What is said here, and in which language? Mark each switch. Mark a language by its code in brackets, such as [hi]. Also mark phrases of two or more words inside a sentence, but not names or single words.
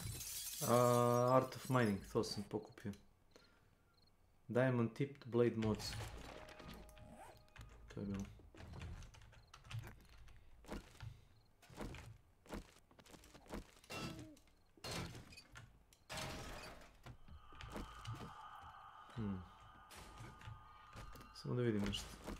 [hr] Art of Mining, to sam pokupio. Diamond Tipped Blade Mods. To je bilo. Samo da vidim nešto.